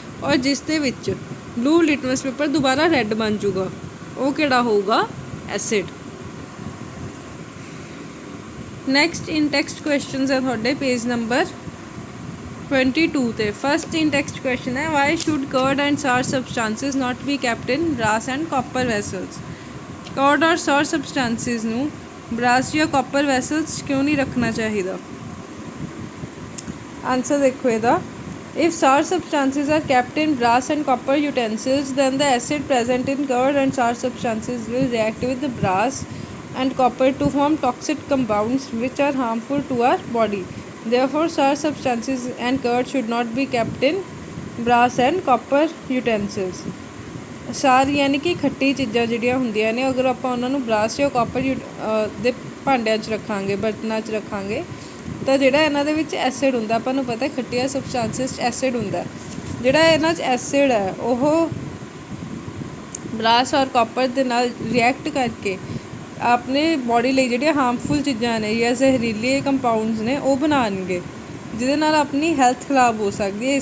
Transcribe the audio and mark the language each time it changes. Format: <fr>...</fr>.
<pa>ਔਰ ਜਿਸ ਦੇ ਵਿੱਚ ਬਲੂ ਲਿਟਮਸ ਪੇਪਰ ਦੁਬਾਰਾ ਰੈੱਡ ਬਣ ਜੂਗਾ ਉਹ ਕਿਹੜਾ ਹੋਊਗਾ? ਐਸਿਡ।</pa> <en>next in text questions</en> <pa>ਹੈ ਤੁਹਾਡੇ पेज नंबर 22 ਤੇ।</pa> <en>First in text question ਹੈ why should curd and sour substances not be kept in brass and copper vessels।</en> <hi>Curd और सार सबस्टांसिस ਨੂੰ ब्रास या कॉपर वैसल्स क्यों नहीं रखना चाहिए? आंसर देखो ਇਹਦਾ।</hi> <en>If sour substances are kept in brass and copper utensils, then the acid present in curd and sour substances will react with the brass and copper to form toxic compounds which are harmful to our body. Therefore, sour substances and curd should not be kept in brass and copper utensils.</en> <pa>ਸਾਰ ਯਾਨੀ ਕਿ ਖੱਟੀ ਚੀਜ਼ਾਂ ਜਿਹੜੀਆਂ ਹੁੰਦੀਆਂ ਨੇ ਅਗਰ ਆਪਾਂ ਉਹਨਾਂ ਨੂੰ ਬਰਾਸ ਜਾਂ ਕਾਪਰ ਦੇ ਭਾਂਡਿਆਂ 'ਚ ਰੱਖਾਂਗੇ, ਬਰਤਨਾਂ 'ਚ ਰੱਖਾਂਗੇ ਤਾਂ ਜਿਹੜਾ ਇਹਨਾਂ ਦੇ ਵਿੱਚ ਐਸਿਡ ਹੁੰਦਾ, ਆਪਾਂ ਨੂੰ ਪਤਾ ਖੱਟੀਆਂ ਸਬਸਟੈਂਸਿਸ 'ਚ ਐਸਿਡ ਹੁੰਦਾ, ਜਿਹੜਾ ਇਹਨਾਂ 'ਚ ਐਸਿਡ ਹੈ ਉਹ ਬਰਾਸ ਔਰ ਕਾਪਰ ਦੇ ਨਾਲ ਰਿਐਕਟ ਕਰਕੇ ਆਪਣੇ ਬੋਡੀ ਲਈ ਜਿਹੜੀਆਂ ਹਾਰਮਫੁਲ ਚੀਜ਼ਾਂ ਨੇ ਜਾਂ ਜ਼ਹਿਰੀਲੇ ਕੰਪਾਊਂਡਸ ਨੇ ਉਹ ਬਣਾਉਣਗੇ, ਜਿਹਦੇ ਨਾਲ ਆਪਣੀ ਹੈਲਥ ਖਰਾਬ ਹੋ ਸਕਦੀ ਹੈ।</pa>